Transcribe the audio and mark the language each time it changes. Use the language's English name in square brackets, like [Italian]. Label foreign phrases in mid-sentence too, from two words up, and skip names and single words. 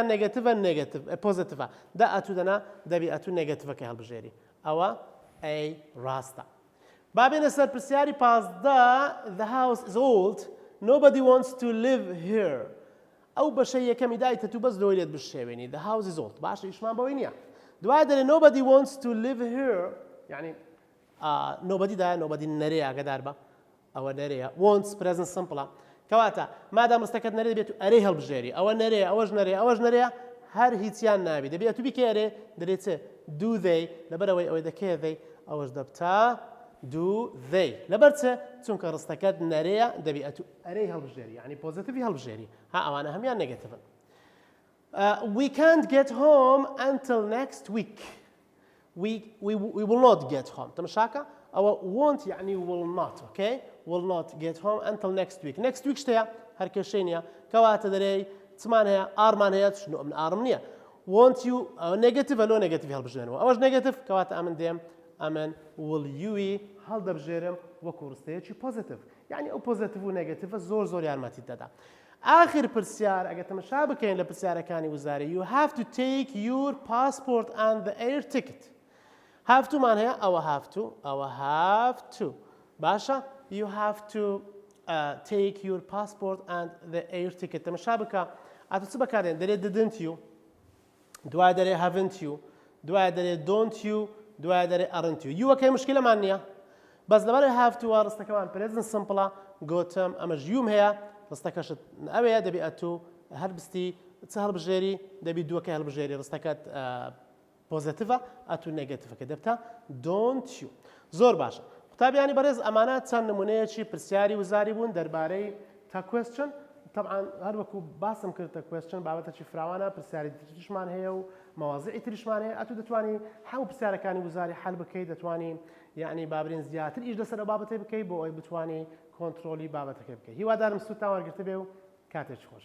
[Central Kurdish] نێگەتیڤە نێگەتیڤ پۆزیتیڤە دا ئەتو دەنا دەبی ئەتو نێگەتیڤەکەی هەڵبژێری ئەوە ئەی ڕاستە بابێنە سەر پرسیاری پازدە [English] the house is old nobody wants to live here [Central Kurdish] ئەو بەشەی یەکەمی دایتە تو بەس لۆی لێت بشێوێنی [English] the house is old [Central Kurdish] باشە ئیشمان بەوەی نییە دوای دەرێ [English] nobody wants to live here [Central Kurdish] یعنی nobody دا nobody نەرێ ئاگادار بە ئەوە نەرەیە wants [English] present simple [Central Kurdish] کەواتە مادام ڕستەکەت نەرێ بێت و ئەرێ هەڵبژێری ئەوە نەرێ ئەوەش نەرێ ئەوەش نەرێ هەر هیچیان نابی دەبێت تو بیکە ئەرێ دەرێت چێ [English] do they [Central Kurdish] لەبەرەوەی ئەوەی دەکەی they ئەوەش دەبتا [English] do they [Central Kurdish] لەبەر چێ چونکە ڕستەکەت نەرەیە دەبی ئەتو ئەرەی هەڵبژێری یعنی پۆزیتیڤی هەڵبژێری ها ئەوانە هەمیان نێگەتیڤن [English] we can't get home until next week we will not get home [Central Kurdish] تەماشاکە ئەوە won't یعنی [English] will not okay will not get home until next week [Central Kurdish] شتەیە هەر کێشەی نییە کەواتە دەرێی چمان هەیە ئارمان هەیە شنو من ئارم نییە [English] want you [Central Kurdish] نێگەتیڤە لۆ نێگەتیڤ هەڵبژێنەوە ئەوەش نێگەتیڤ کەواتە ئەمن دێم ئەمن will you هەڵدەبژێرم وەکو ڕستەیەکی پۆزیتیڤ یعنی ئەو پۆزیتیڤ و نێگەتیڤە زۆر یارمەتیت دەدا آخر پرسیار ئەگە تەماشا بکەین لە پرسیارەکانی وزاری [English] you have to take your passport and the air ticket have to [Central Kurdish] مان هەیە ئەوە [English] have to [Central Kurdish] باشە [English] you have to take your passport and the air ticket [Central Kurdish] تەماشا بکە ئەتو چ بەکارێن دەرێت [English] didn't you [Central Kurdish] دوای دەرێ [English] haven't you [Central Kurdish] دوای دەرێ [English] don't you [Central Kurdish] دوای دەرێ [English] aren't you [Central Kurdish] یوەکەی مشکلەمان نییە بەس لەبەرەوەی [English] have to [Central Kurdish] وە ڕستەکەمان [English] present simple [Central Kurdish] گوتم ئەمەش یوم هەیە ڕستەکەشت ئەوەیە دەبی ئەتو هەر بستی چ هەڵبژێری دەبی دووەکەی هەڵبژێری ڕستەکەت پۆزیتیڤە ئەتو نێگەتیڤەکە دەبتە [English] don't you [Central Kurdish] زۆر باشە قوتابیانی بەڕێز ئەمانە چەند نمونەیەکی پرسیاری وزاری بوون دەربارەی [English] tug question [Central Kurdish] طبعا هەر وەکو باسم کرد [English] tug question [Central Kurdish] بابەتێکی فراوانە پرسیاری تریشمان هەیە و مەواضیعی تریشمان هەیە ئەتو دەتوانی هەموو پرسیارەکانی وزاری حل بکەیت دەتوانی یعنی بابرین زیاتر ئیش لەسەر بابەتەی بکەیت بۆ ئەوەی بتوانی کۆنتڕۆلی بابەتەکەی بکەیت هیوادارم سوودتان وەرگرتە بێ و کاتێک خۆش